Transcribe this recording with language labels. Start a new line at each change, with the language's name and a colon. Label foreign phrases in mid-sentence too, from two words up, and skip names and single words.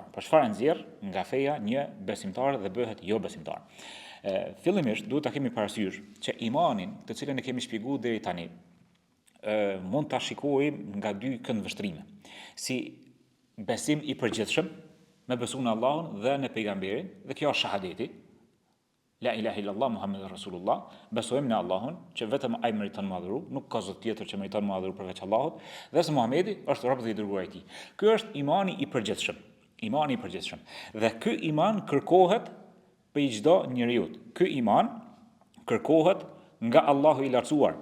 Albanian: Pra çfarë nxjerr nga feja një besimtar dhe bëhet jo besimtar. Fillimisht duhet ta kemi parasysh që imanin, të cilën e kemi shpjeguar deri tani, mund ta shikojmë nga dy këndvështrime. Si besim i përgjithshëm, me besu në Allahun dhe në pejgamberin, dhe kjo është shahadeti.
Arabic: لا إله إلا الله محمد رسول الله,
Albanian: besojmë në Allahun, që vetëm ai meriton madhëru, nuk ka zot tjetër që meriton madhëru përveç Allahut, dhe se Muhamedi është rob dhe i dërguar i tij. Ky është imani i përgjithshëm. Imani i përgjithshëm. Dhe ky iman kërkohet për çdo njeriu. Ky iman kërkohet nga Allahu i lartësuar.